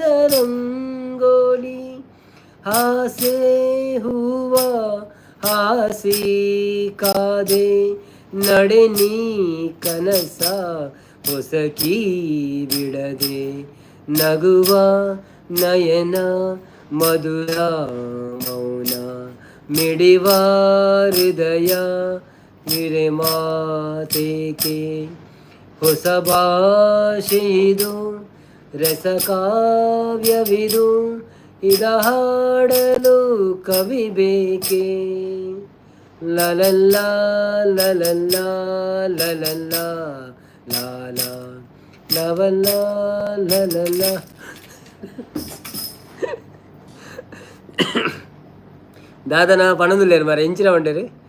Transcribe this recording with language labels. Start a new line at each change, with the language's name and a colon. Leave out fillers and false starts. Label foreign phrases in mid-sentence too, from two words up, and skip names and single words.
Kannada: ರಂಗೋಲಿ ಹಾಸೆ ಹೂವ ಹಾಸಿ ಕಾದೆ ನಡೆ ನೀ ಕನಸ ಹೊಸಕಿ ಬಿಡದೆ ನಗುವ ನಯನ ಮಧುರ ಮೌನ ಮಿಡಿವ ಹೃದಯ ಮಿರೆ ಮಾತೇಕೆ ಹೊಸ ಭಾಷೆಯಿದು ರಸಕಾವ್ಯವಿದು ಇದ ಹಾಡಲು ಕವಿ ಬೇಕೆ ಲಲಲ್ಲ ಲಲಲ್ಲ ಲಲಲ್ಲ ಲಾಲ ಲವಲ್ಲ ಲಲಲ್ಲ.
Tulu: ದಾದನ ಪಣದುಲ್ಲೇರು ಮಾರ ಎಂಚಿನ ಉಂಟೇರಿ.